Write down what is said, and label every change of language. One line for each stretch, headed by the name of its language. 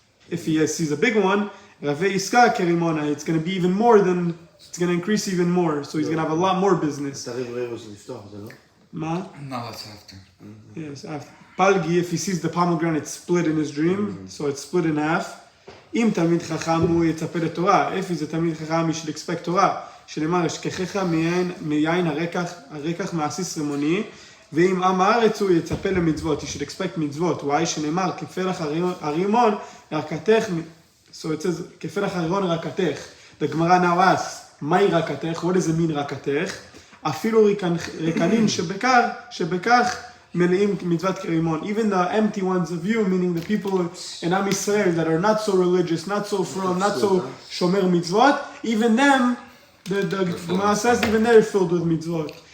English: If he sees a big one, it's going to be even more than, it's going to increase even more. So he's going to have a lot more business. No, that's after. Yes, after. Palgi, if he sees the pomegranate split in his dream, so it's split in half. If he's a Talmid Chacham, he should expect Torah.
Hebrew: שנאמר, אשכחך מיין הרקח מעסיס רימוני, ואם עם הארץ הוא יצפה למצוות,
English: you should expect
Hebrew: מצוות. why? שנאמר, כפלח הרימון רקתך,
English: so it says,
Hebrew: כפלח הרימון רקתך.
English: The Gemara now asks,
Hebrew: מהי רקתך?
English: What does it mean רקתך?
Hebrew: אפילו רקנין שבכך מלאים מצוות כרימון.
English: Even the empty ones of you, meaning the people in Am Yisrael that are not so religious, not so from, not so shomer mitzvot, even them, the Gemara says, even they're filled with mitzvot.